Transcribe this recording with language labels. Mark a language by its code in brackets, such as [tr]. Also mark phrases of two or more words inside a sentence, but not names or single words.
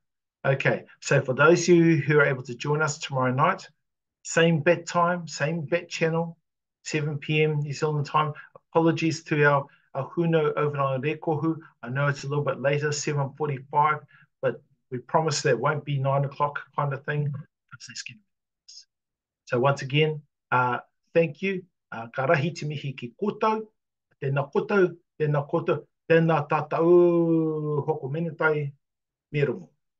[en] Okay, so for those of you who are able to join us tomorrow night, same bat time, same bat channel, 7 p.m. New Zealand time. Apologies to our huno over on Rekohu. I know it's a little bit later, 7:45, but we promise that won't be 9 o'clock kind of thing. So once again, thank you. [mi] Ka rahi te mihi ki koutou, tēnā koutou, tēnā koutou, tēnā tātou hoko menetai, me rongo.